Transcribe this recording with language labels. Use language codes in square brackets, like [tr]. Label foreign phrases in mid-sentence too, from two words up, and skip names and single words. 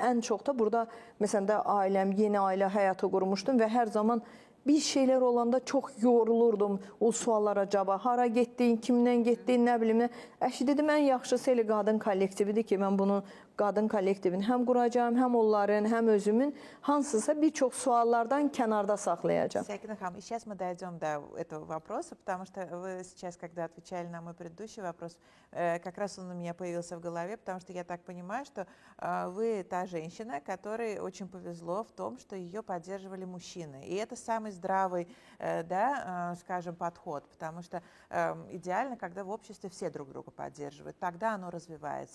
[az] Ən çox da burada, məsələn də ailəm, yeni ailə həyatı qurmuşdum və hər zaman bir şeylər olanda çox yorulurdum o suallara cavab. Hara getdin, kimdən getdin, nə bilim. Əşi dedim, ən yaxşısı elə qadın kollektividir ki, mən bunu qadın kollektivini həm quracağım, həm onların, həm özümün hansısa bir çox suallardan kənarda saxlayacağım. [ru] Секина Хам, и сейчас мы дойдем до этого вопроса, потому что вы сейчас, когда отвечали на мой предыдущий вопрос, как раз он у меня появился в голове, потому что я так понимаю, что вы та женщина, которой очень повезло в том, что ее поддерживали мужчины. И это самый здравый, да, скажем, подход, потому что идеально, когда в обществе все друг друга поддерживают, тогда оно развивается.